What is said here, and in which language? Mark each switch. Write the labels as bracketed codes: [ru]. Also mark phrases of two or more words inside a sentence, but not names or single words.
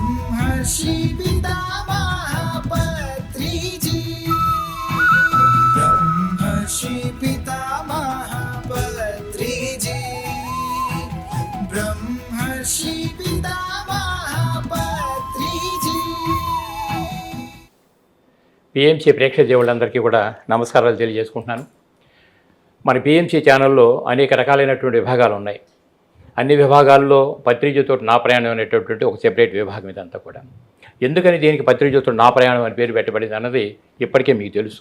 [te] ब्रह्मर्षि पितामह पत्रिजी ब्रह्मर्षि पितामह पत्रिजी ब्रह्मर्षि पितामह पत्रिजी. పిఎంసి ప్రేక్షక దేవుళ్ళందరికీ కూడా నమస్కారాలు తెలియజేసుకుంటున్నాను. మన పిఎంసి ఛానల్లో అనేక రకాలైనటువంటి విభాగాలు ఉన్నాయి. అన్ని విభాగాల్లో పత్రిజతో నా ప్రయాణం అనేటటువంటి ఒక సెపరేట్ విభాగం ఇదంతా కూడా. ఎందుకని దీనికి పత్రిజతో నా ప్రయాణం అని పేరు పెట్టబడింది అన్నది ఇప్పటికే మీకు తెలుసు.